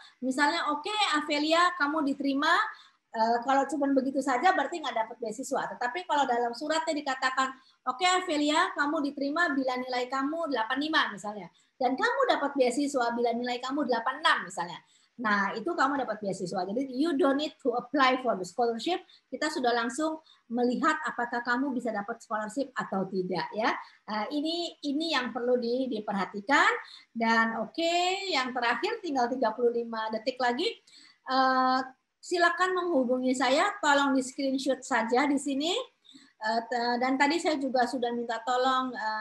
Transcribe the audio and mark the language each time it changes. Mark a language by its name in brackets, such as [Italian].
[Indonesian] Misalnya, oke, Avelia, kamu diterima. Kalau cuma begitu saja berarti nggak dapat beasiswa. Tetapi kalau dalam suratnya dikatakan, oke Avelia, kamu diterima bila nilai kamu 85 misalnya. Dan kamu dapat beasiswa bila nilai kamu 86 misalnya. Nah, itu kamu dapat beasiswa. Jadi [English] you don't need to apply for the scholarship. [Indonesian] Kita sudah langsung melihat apakah kamu bisa dapat scholarship atau tidak ya. Ini yang perlu diperhatikan. Dan oke, yang terakhir tinggal 35 detik lagi. Silakan menghubungi saya, tolong di screenshot saja di sini. Dan tadi saya juga sudah minta tolong